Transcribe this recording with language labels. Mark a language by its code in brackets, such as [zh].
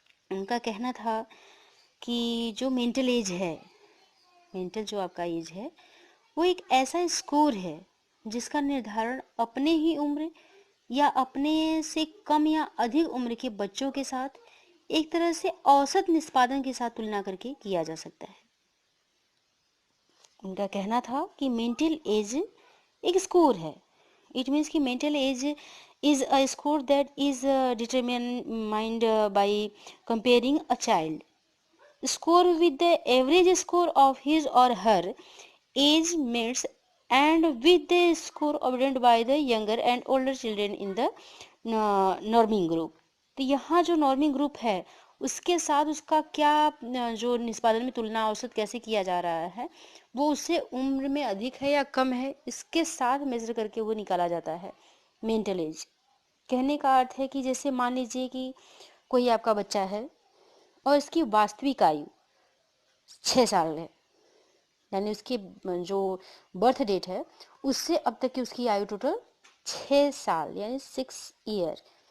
[hi] उनका कहना था कि जो मेंटल एज है, मेंटल जो आपका एज है, वो एक ऐसा स्कोर है जिसका निर्धारण अपने ही उम्र या अपने से कम या अधिक उम्र के बच्चों के साथ एक तरह से औसत निष्पादन के साथ तुलना करके किया जा सकता है। उनका कहना था कि मेंटल एज एक स्कोर है, [en] It means कि mental age is a score that is determined by comparing a child score with the average score of his or her age mates and with the score obtained by the younger and older children in the norming group। [hi] तो यहाँ जो norming group है उसके साथ उसका क्या जो निष्पादन में तुलना औसत कैसे किया जा रहा है, वो उससे उम्र में अधिक है या कम है, इसके साथ मेजर करके वो निकाला जाता है मेंटल एज। कहने का अर्थ है कि जैसे मान लीजिए कि कोई आपका बच्चा है और इसकी वास्तविक आयु 6 साल है, यानी उसकी जो बर्थ डेट है उससे अब तक की उसकी आयु टोटल 6 साल यानी 6 ईयर।